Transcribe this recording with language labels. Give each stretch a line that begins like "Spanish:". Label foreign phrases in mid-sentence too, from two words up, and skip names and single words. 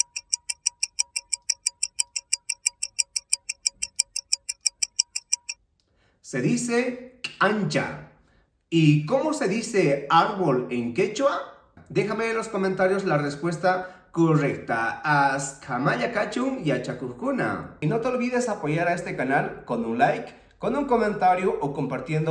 Spanish: Se dice ancha. ¿Y cómo se dice árbol en quechua? Déjame en los comentarios la respuesta correcta.
Quechua: Askamaya kachun yachakuskuna.
Spanish: Y no te olvides apoyar a este canal con un like, con un comentario o compartiendo